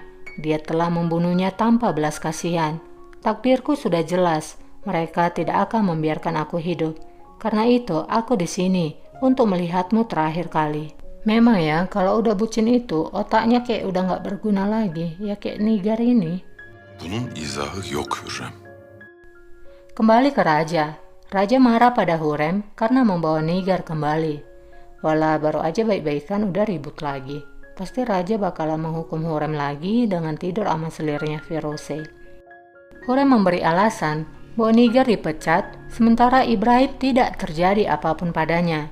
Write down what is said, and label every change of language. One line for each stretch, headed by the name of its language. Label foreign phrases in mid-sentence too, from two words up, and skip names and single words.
Indonesian: Dia telah membunuhnya tanpa belas kasihan. Takdirku sudah jelas, mereka tidak akan membiarkan aku hidup. Karena itu aku di sini untuk melihatmu terakhir kali. Memang ya, kalau udah bucin itu otaknya kayak udah nggak berguna lagi, ya kayak Nigar ini.
Turkish: Bunun izahı yok Hürrem.
Indonesian: Kembali ke raja. Raja marah pada Hurrem karena membawa Nigar kembali. Walah baru aja baik-baikan udah ribut lagi. Pasti raja bakalan menghukum Hurrem lagi dengan tidur sama selirnya Firuze. Hurrem memberi alasan bahwa Nigar dipecat sementara Ibrahim tidak terjadi apapun padanya.